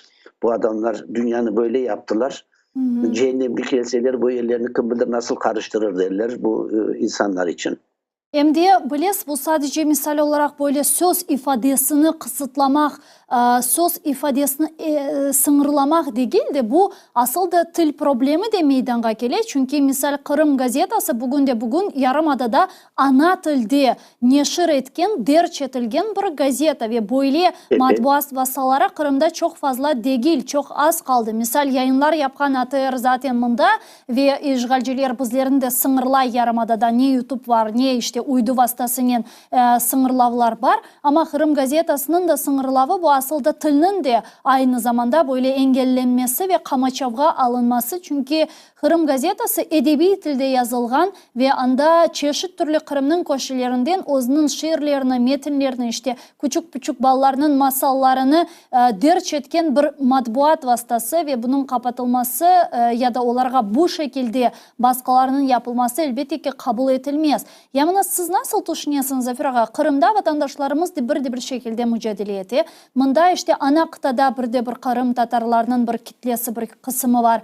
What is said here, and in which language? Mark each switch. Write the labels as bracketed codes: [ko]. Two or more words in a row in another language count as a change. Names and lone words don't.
[crh] Bu adamlar dünyanı böyle yaptılar. Cehennem bir kelseler bu yerlerini kim bilir nasıl karıştırır derler bu insanlar için. Endi bilesiz, bu sadece misal olarak böyle söz ifadesini kısıtlamak, söz ifadesini sınırlamak değil de bu asıl da til problemi de meydana geliyor. Çünkü misal Kırım gazetası bugün Yarımada'da ana tilde neşir etken, derç etilgen bir gazete ve böyle matbuat vasaları Kırım'da çok fazla değil, çok az kaldı. Misal yayınlar yapan ATR zaten bunda ve işgalciler bizlerin de sınırlay Yarımada'da ne YouTube var, ne işte uydu vasıtasının sınırlavlar var. Ama Kırım gazetasının da sınırlavı bu aslında tilinin de aynı zamanda böyle engellenmesi ve kamaçavga alınması. Çünkü Kırım gazetası edebi tilde yazılgan ve anda çeşit türlü Kırım'ın koşullarından özünün şiirlerini, metinlerini işte küçük ballarının masallarını derç etken bir matbuat vasıtası ve bunun kapatılması ya da onlara bu şekilde baskılarının yapılması elbette ki kabul edilmez. Yani siz nasıl düşünüyorsunuz Zafer Ağa? Kırım'da vatandaşlarımız da bir şekilde mücadele etti. Bunda işte ana kıtada bir Kırım Tatarlarının bir kitlesi, bir kısmı var.